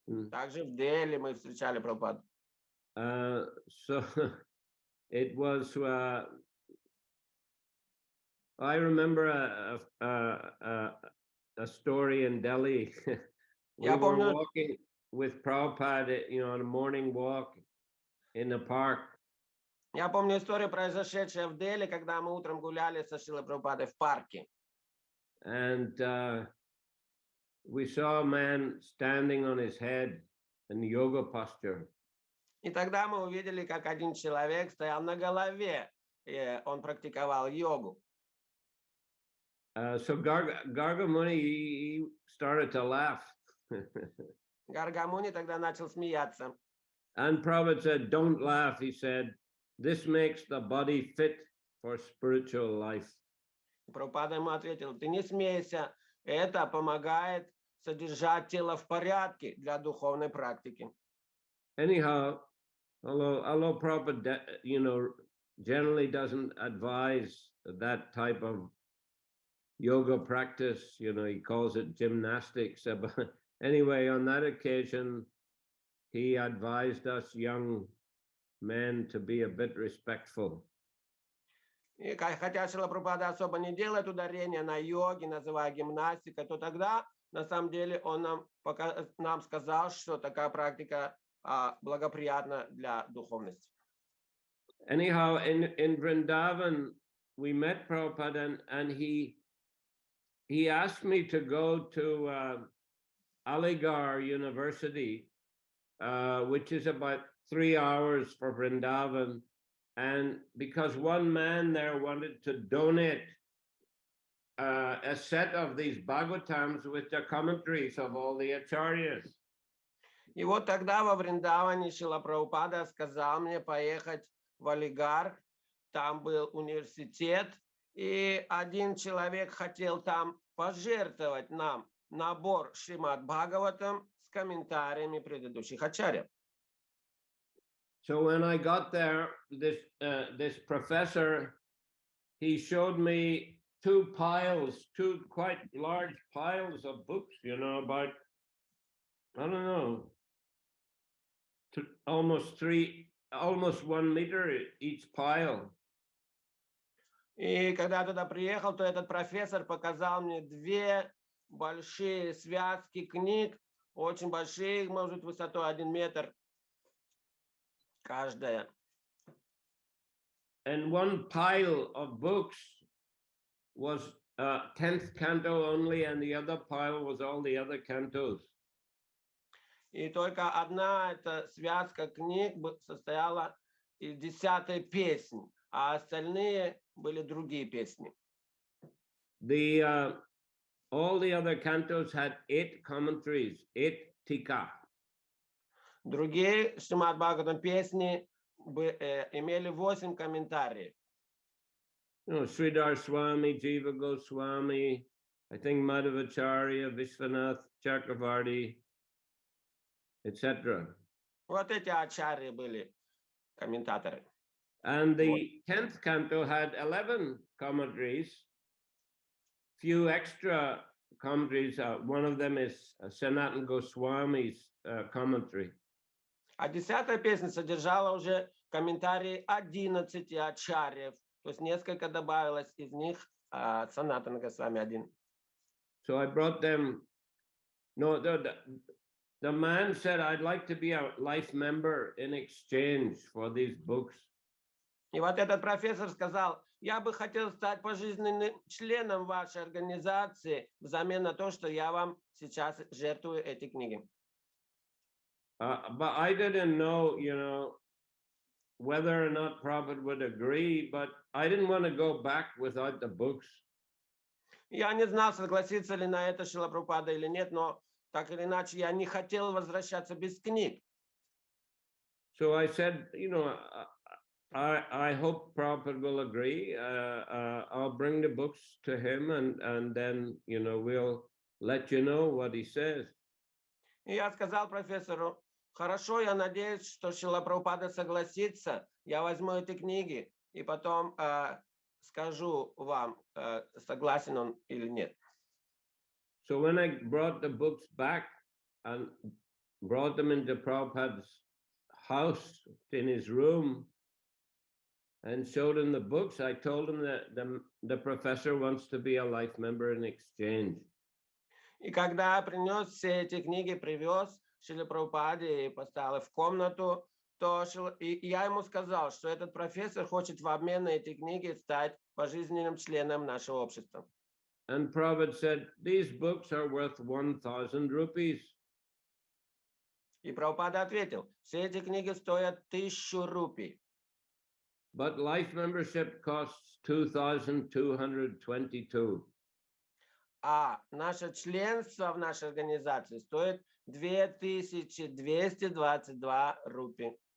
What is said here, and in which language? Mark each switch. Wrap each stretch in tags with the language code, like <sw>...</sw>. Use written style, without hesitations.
<ru>Также в Дели мы встречали Прабхупаду.</ru> <en>So it was, I remember a story in Delhi. We were walking with Prabhupada, on a morning walk in the park.</en> <ru>Я помню историю, произошедшая в Дели, когда мы утром гуляли со Шрилой Прабхупадой в парке.</ru> <en>And we saw a man standing on his head in the yoga posture.</en> <ru>И тогда мы увидели, как один человек стоял на голове, и он практиковал йогу.</ru> <en>So Gargamuni, he started to laugh.</en> <ru>Гаргамуни тогда начал смеяться.</ru> <en>And Prabhupada said, "Don't laugh," he said. "This makes the body fit for spiritual life."</en> <ru>Прабхупада ему ответил: "Ты не смейся, это помогает содержать тело в порядке для духовной практики."</ru> <en>Anyhow, although Prabhupada, generally doesn't advise that type of yoga practice, he calls it gymnastics. But anyway, on that occasion, he advised us young men to be a bit respectful.</en> <ru>И хотя Шрила Прабхупада особо не делает ударения на йоге, называя гимнастикой, то тогда на самом деле он нам сказал, что такая практика благоприятна для духовности.</ru> <en>Anyhow, in Vrindavan, we met Prabhupada, and he asked me to go to Aligarh University, which is about 3 hours for Vrindavan. And because one man there wanted to donate a set of these Bhagavatams with the commentaries of all the acharyas.</en> <ru>И вот тогда во Вриндаване Шрила Прабхупада сказал мне поехать в Алигарх. Там был университет, и один человек хотел там пожертвовать нам набор Шримад Бхагаватам с комментариями предыдущих ачарьев.</ru> <en>So when I got there, this professor, he showed me 2 quite large piles of books, about, I don't know, almost 1 meter each pile.</en> <ru>И когда я туда приехал, то этот профессор показал мне 2 большие связки книг, очень большие, может, высотой 1 метр каждая.</ru> <en>And one pile of books was 10th canto only, and the other pile was all the other cantos.</en> <ru>И только одна эта связка книг состояла из 10-й песни, а остальные были другие песни.</ru> <en>The all the other cantos had 8 commentaries, 8 tika.</en> <ru>Другие Шримад Бхагаватам песни имели 8 комментариев.</ru> <en>You know, Sridhar Swami, Jiva Goswami, I think Madhavacharya, Vishwanath Chakravarti, etc.</en> <ru>Вот эти ачарьи были комментаторы.</ru> <en>And the 10th canto had 11 commentaries, few extra commentaries. One of them is Sanatana Goswami's commentary.</en> <ru>А 10-я песня содержала уже комментарии 11 ачарьев. То есть несколько добавилось, из них Санатана Госвами один.</ru> <en>So I brought them. No, the man said, I'd like to be a life member in exchange for these books.</en> <ru>И вот этот профессор сказал, я бы хотел стать пожизненным членом вашей организации взамен на то, что я вам сейчас жертвую эти книги.</ru> <en>But I didn't know, you know, whether or not Prabhupada would agree, but I didn't want to go back without the books.</en> <ru>Я не знал, согласится ли на это Шрила Прабхупада или нет, но так или иначе я не хотел возвращаться без книг.</ru> <en>So I said, you know, I hope Prabhupada will agree. I'll bring the books to him and then, you know, we'll let you know what he says.</en> <ru>И я сказал профессору, хорошо, я надеюсь, что Шрила Прабхупада согласится, я возьму эти книги и потом скажу вам, согласен он или нет.</ru> <en>So when I brought the books back and brought them into Prabhupada's house in his room and showed him the books, I told him that the professor wants to be a life member in exchange.</en> <ru>И когда я принес все эти книги, привез Шриле Прабхупаде и поставил в комнату, то я ему сказал, что этот профессор хочет в обмен на эти книги стать пожизненным членом нашего общества.</ru> <en>And Prabhupada said, these books are worth 1,000 rupees.</en> <ru>И Прабхупада ответил, все эти книги стоят 1000 рупий.</ru> <en>But life membership costs 2,222.</en> <ru>А наше членство в нашей организации стоит 2222 рупии.</ru>